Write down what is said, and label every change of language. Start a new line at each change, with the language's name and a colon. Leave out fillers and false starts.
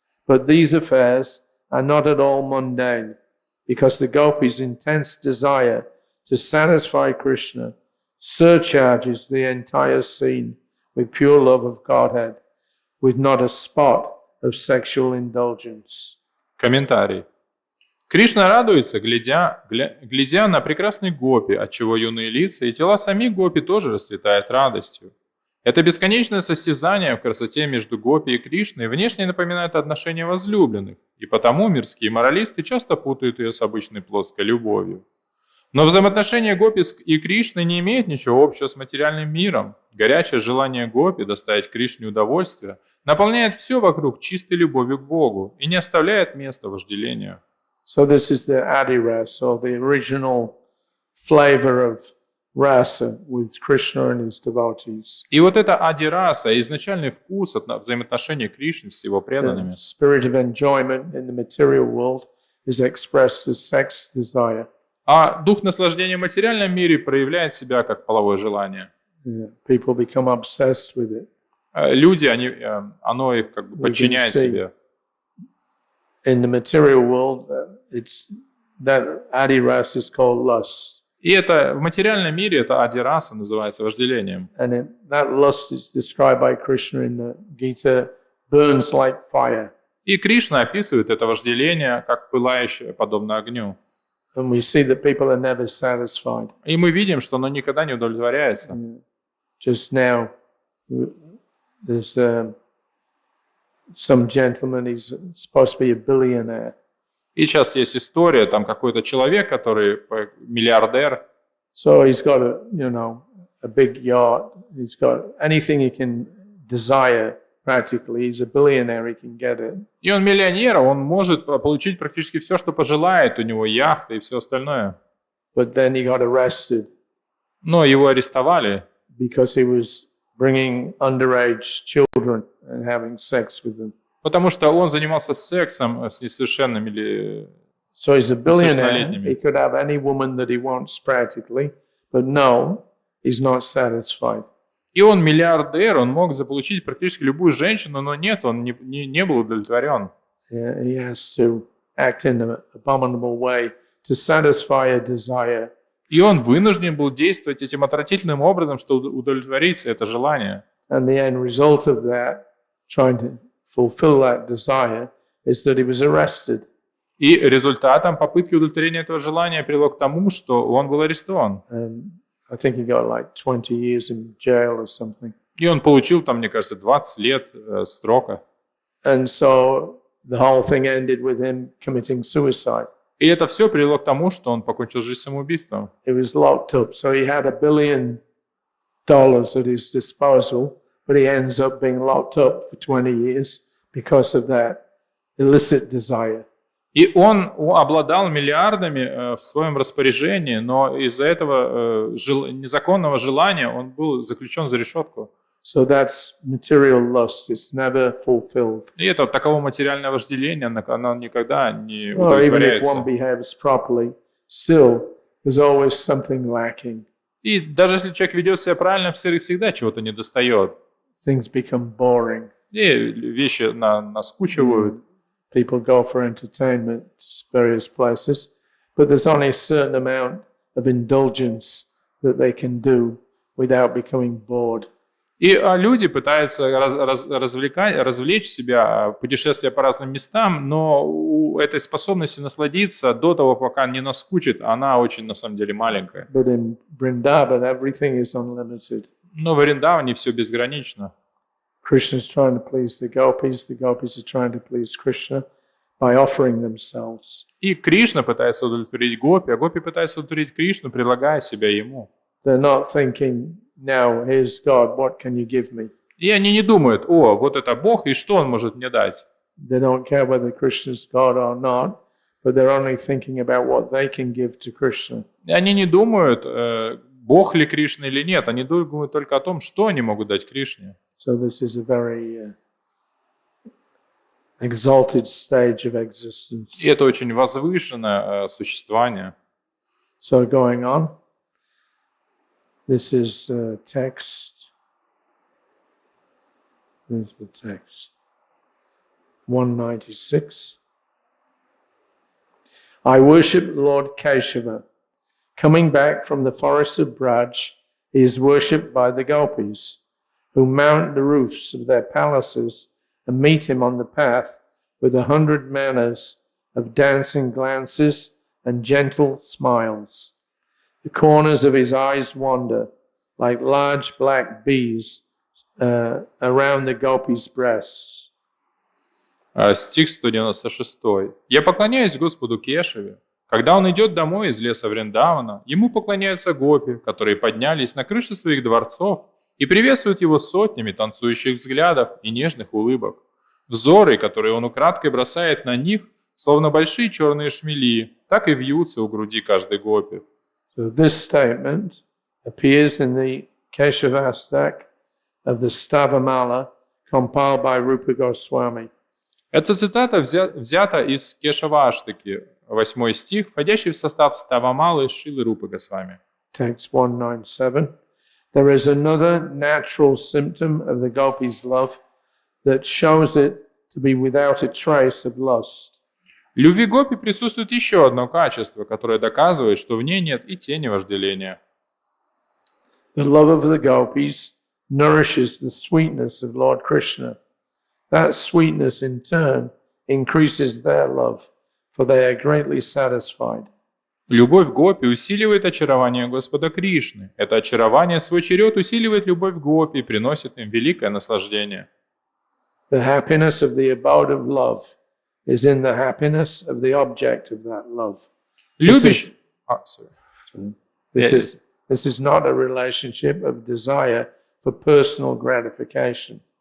English: But these affairs are not at all mundane, because the gopis' intense desire to satisfy Krishna surcharges the entire scene with pure love of Godhead, with not a spot of sexual indulgence.
Russian: Комментарий. Кришна радуется, глядя на прекрасный гопи, отчего юные лица и тела самих гопи тоже расцветают радостью. Это бесконечное состязание в красоте между гопи и Кришной внешне напоминает отношения возлюбленных, и потому мирские моралисты часто путают ее с обычной плоской любовью. Но взаимоотношения гопи и Кришны не имеют ничего общего с материальным миром. Горячее желание гопи доставить Кришне удовольствие наполняет все вокруг чистой любовью к Богу и не оставляет места вожделению.
English: So this is the Adi Rasa, or the original flavor of rasa with Krishna and his devotees.
Russian: И вот это ади-раса, изначальный вкус от взаимоотношений Кришны с его
English: The
Russian: преданными.
English: spirit of enjoyment in the material world is expressed as sex desire.
Russian: А дух наслаждения в материальном мире проявляет себя как половое желание.
English: People become obsessed with it.
Russian: Люди, оно их как бы подчиняет
English: see.
Russian: себе.
English: In the material world, it's that Adi Rasa is called lust.
Russian: И это в материальном мире это ади-раса называется вожделением.
English: And that lust is described by Krishna in the Gita, burns like fire.
Russian: И Кришна описывает это вожделение как пылающее, подобно огню.
English: And we see that people are never satisfied.
Russian: И мы видим, что оно никогда не удовлетворяется.
English: Just now, there's some gentleman, he's supposed to be a billionaire.
Russian: И сейчас есть история, там какой-то человек, который миллиардер,
English: So he's got a big yacht. He's got anything he can desire practically. He's a billionaire, he can get it.
Russian: и он миллионер, он может получить практически все, что пожелает, у него яхта и все остальное.
English: But then he got arrested
Russian: Но его арестовали,
English: because he was bringing underage children and having sex with them.
Russian: потому что он занимался сексом с несовершенными или
English: So he's a billionaire.
Russian: несовершеннолетними.
English: He could have any woman that he wants practically, but no, he's not satisfied.
Russian: И он миллиардер, он мог заполучить практически любую женщину, но нет, он не был удовлетворен.
English: Yeah, he has to act in an abominable way to satisfy a desire.
Russian: И он вынужден был действовать этим отвратительным образом, чтобы удовлетворить это желание.
English: And the end result of that, trying to fulfill that desire, is that he was arrested.
Russian: И результатом попытки удовлетворения этого желания привело к тому, что он был арестован.
English: And I think he got like 20 years in jail or something.
Russian: И он получил там, мне кажется, 20 лет срока.
English: And so the whole thing ended with him committing suicide.
Russian: И это все привело к тому, что он покончил жизнь самоубийством.
English: He was locked up. So he had $1 billion at his disposal, but he ends up being locked up for 20 years because of that illicit desire.
Russian: И он обладал миллиардами в своем распоряжении, но из-за этого незаконного желания он был заключен за решетку.
English: So that's material lust. It's never fulfilled.
Russian: И это таково материальное вожделение, оно никогда не
English: Or even if one
Russian: удовлетворяется.
English: behaves properly, still there's always something lacking.
Russian: И даже если человек ведет себя правильно, всегда чего-то недостает.
English: Things become boring.
Russian: И вещи наскучивают.
English: People go for entertainment to various places, but there's only a certain amount of indulgence that they can do without becoming bored.
Russian: И люди пытаются развлечь себя, путешествия по разным местам, но у этой способности насладиться до того, пока не наскучит, она очень на самом деле маленькая.
English: But in Vrindavan, everything is unlimited.
Russian: Но в Вриндаване все безгранично.
English: Krishna is trying to please the gopis are trying to please Krishna by offering themselves.
Russian: И Кришна пытается удовлетворить гопи, а гопи пытаются удовлетворить Кришну, предлагая себя ему.
English: They're not thinking, now, here's God, what can you give me?
Russian: И они не думают, о, вот это Бог, и что Он может мне дать?
English: They don't care whether Krishna's God or not, but they're only thinking about what they can give to Krishna.
Russian: И они не думают, Бог ли Кришна или нет, они думают только о том, что они могут дать Кришне.
English: So this is a very exalted stage of existence.
Russian: И это очень возвышенное существование.
English: So going on, this is text. There's the text. 196. I worship Lord Keshava. Coming back from the forest of Braj, he is worshipped by the gopis, who mount the roofs of their palaces and meet him on the path with 100 manners of dancing glances and gentle smiles. The corners of his eyes wander like large black bees around the gopis' breasts.
Russian: Стих 196. «Я поклоняюсь Господу Кешаве. Когда он идет домой из леса Вриндавана, ему поклоняются гопи, которые поднялись на крыши своих дворцов и приветствуют его сотнями танцующих взглядов и нежных улыбок. Взоры, которые он украдкой бросает на них, словно большие черные шмели, так и вьются у груди каждой гопи».
English: So this statement appears in the Keshavastak of the Stavamala compiled by Rupa Goswami.
Russian: Эта цитата взята из Кешаваштаки, 8 стих, входящий в состав Ставамалы Шилы Рупы Госвами.
English: Text 197. There is another natural symptom of the gopis' love that shows it to be without a trace of lust.
Russian: В любви гопи присутствует еще одно качество, которое доказывает, что в ней нет и тени вожделения.
English: The love of the gopis nourishes the sweetness of Lord Krishna. That sweetness in turn increases their love, for they are greatly satisfied.
Russian: Любовь гопи усиливает очарование Господа Кришны. Это очарование, в свой черед, усиливает любовь гопи и приносит им великое наслаждение.
English: The happiness of the abode of love is in the happiness of the object of that love.
Russian: Любящий...
English: This is not a relationship of desire for personal gratification.